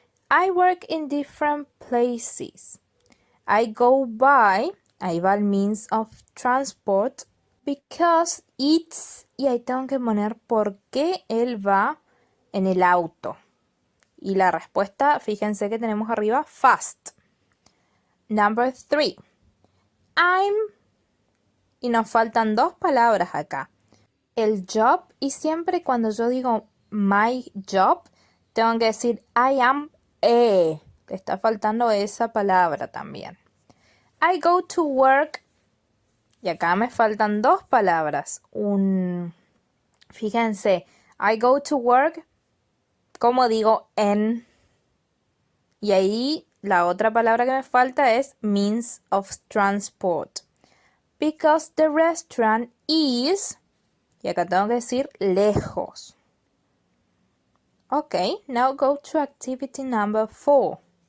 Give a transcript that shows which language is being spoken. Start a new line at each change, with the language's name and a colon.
English: I work in different places. I go by,
Spanish: ahí va el
English: means of transport, because it's,
Spanish: y ahí tengo que poner por qué él va en el auto. Y la respuesta, fíjense que tenemos arriba, fast.
English: Number 3. I'm,
Spanish: y nos faltan dos palabras acá. El job, y siempre cuando yo digo
English: my job,
Spanish: tengo que decir
English: I am a.
Spanish: Te está faltando esa palabra también.
English: I go to work,
Spanish: y acá me faltan dos palabras. Fíjense,
English: I go to work,
Spanish: como digo en, y ahí la otra palabra que me falta es
English: means of transport. Because the restaurant is,
Spanish: y acá tengo que decir lejos.
English: Ok, now go to activity number 4.